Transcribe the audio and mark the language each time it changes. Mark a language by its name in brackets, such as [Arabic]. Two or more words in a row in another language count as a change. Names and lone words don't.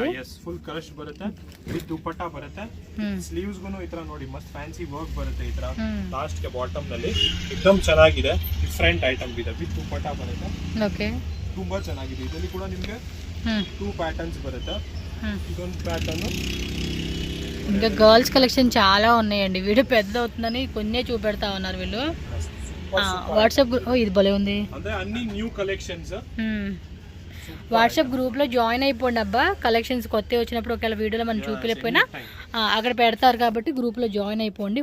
[Kannada] ಎಸ್, [English] full crush [Kannada] ಬರುತ್ತೆ ವಿತ್ ದುಪಟ್ಟ ಬರುತ್ತೆ. ಸ್ಲೀವ್ಸ್ ಗೂನು ಈ ತರ ನೋಡಿ ಮಸ್ತ್ [English] fancy work [Kannada] ಬರುತ್ತೆ ಈ ತರ ಲಾಸ್ಟ್ ಗೆ ಬಾಟಮ್ ನಲ್ಲಿ. एकदम ಚೆನ್ನಾಗಿದೆ, [English] different item [Kannada] ಇದೆ ವಿತ್ ದುಪಟ್ಟ ಬರುತ್ತೆ. ಓಕೆ, ತುಂಬಾ ಚೆನ್ನಾಗಿದೆ. ಇದರಲ್ಲಿ ಕೂಡ ನಿಮಗೆ 2 ಪ್ಯಾಟರ್ನ್ಸ್ ಬರುತ್ತೆ. ಇದೊಂದು ప్యాటర్న్. [Telugu] ఇంకా [English] girls collection [Telugu] చాలా ఉన్నాయండి. వీడియో పెద్ద అవుతుందని కొన్నే చూపెడతా ఉన్నారు వీళ్ళు. వాట్సాప్ ఇది భలే ఉంది, అంటే అన్ని [English] new collections. [Telugu] వాట్సాప్ గ్రూప్లో జాయిన్ అయిపోండి అబ్బా. కలెక్షన్స్ కొత్తవి వచ్చినప్పుడు ఒకవేళ వీడియోలో మనం చూపించలేకపోయినా అక్కడ పెడతారు కాబట్టి గ్రూప్లో జాయిన్ అయిపోండి.